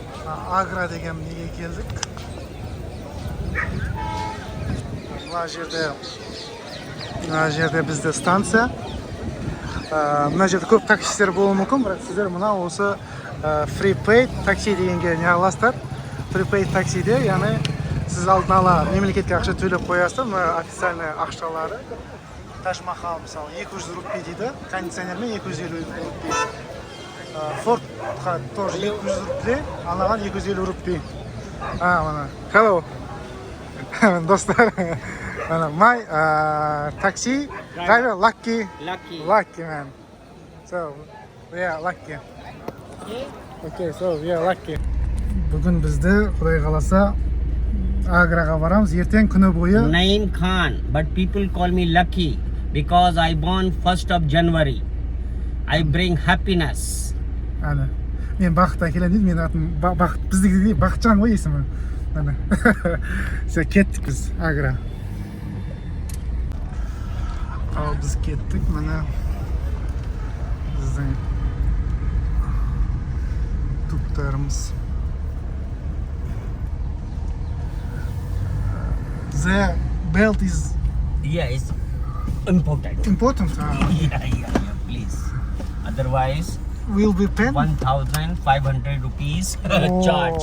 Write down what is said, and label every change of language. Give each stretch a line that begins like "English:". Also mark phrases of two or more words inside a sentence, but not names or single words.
Kazakh: Агра деген неге келдік. Мына жерде бізде станция. Мына жерде көп таксистер болуы мүмкін, бірақ сіздер мына осы free-paid такси дегенге не аласыздар. Free-paid таксиде, яғни сіз алдын ала мемлекетке ақша төлеп қоясыздар. Мына официальный ақшалары. Таж-Махал мысалы 200 рупий дейді, кондиционермен 250 рупий. Фордқа тоже 200 рупий, анаған 250 рупий. Мана, hello. Достар.
English: My taxi driver lucky man. So we are lucky. Okay, so we are lucky.
Kazakh: Бүгін бізді Құдай қаласа Аграға барамыз. Ертең күні бойы.
English: Name Khan, but people call me lucky because I born 1st of January. I bring happiness.
Kazakh: Ана. Мен бақыт әкелемін дейді. Мен атым бақыт. Біздегі Бақытжан ғой есімі. Ана. Все, кеттік біз Агра. Ал біз кеттік, міне біздің туптарымыз.
English: The belt is It's important. important. Yeah, please. Otherwise, Will be paid. 1,500 rupees charge.